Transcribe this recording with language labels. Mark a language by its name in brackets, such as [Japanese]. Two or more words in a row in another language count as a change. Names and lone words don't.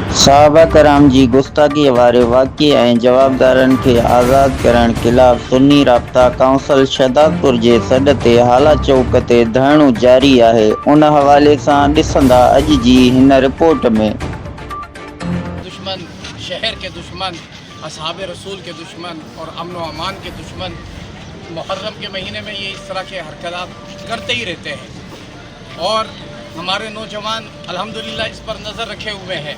[Sindhi] صحابہ کرام جی گستاخی وارے واقعے ऐं जवाबदारनि खे आज़ादु करण ख़िलाफ़ सुन्नी राब्ता काउंसिल शहदादपुर जे सॾ ते हाला चौक ते धरणो जारी आहे। उन हवाले सां ॾिसंदा अॼु जी हिन रिपोर्ट में। [Urdu] دشمن، شہر کے دشمن، اصحاب رسول کے دشمن اور امن و امان کے دشمن محرم کے مہینے میں یہ اس طرح کے حرکت کرتے ہی رہتے ہیں اور ہمارے نوجوان الحمدللہ اس پر نظر رکھے ہوئے ہیں.